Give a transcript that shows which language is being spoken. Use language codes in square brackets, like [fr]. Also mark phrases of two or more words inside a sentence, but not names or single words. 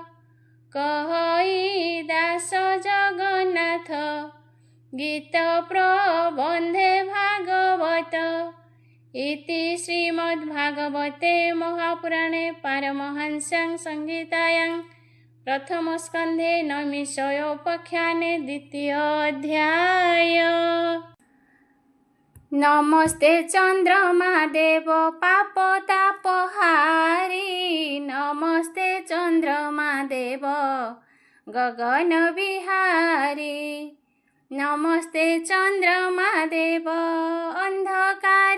[or] କହଇ ଦାସ ଜଗନ୍ନାଥ, ଗୀତ ପ୍ରବନ୍ଧେ ଭାଗବତ। [sa] ଇତି ଶ୍ରୀମଦ୍ଭାଗବତେ ମହାପୁରାଣେ ପାରମହଂସ୍ୟାଂ ସଂହିତାୟାଂ प्रथमस्कन्धे नैमिषयोपाख्याने द्वितीय अध्याय। नमस्ते चन्द्रमा देव पापतापहारी, नमस्ते चन्द्रमा देव गगन विहारी, नमस्ते चन्द्रमा देव अंधकार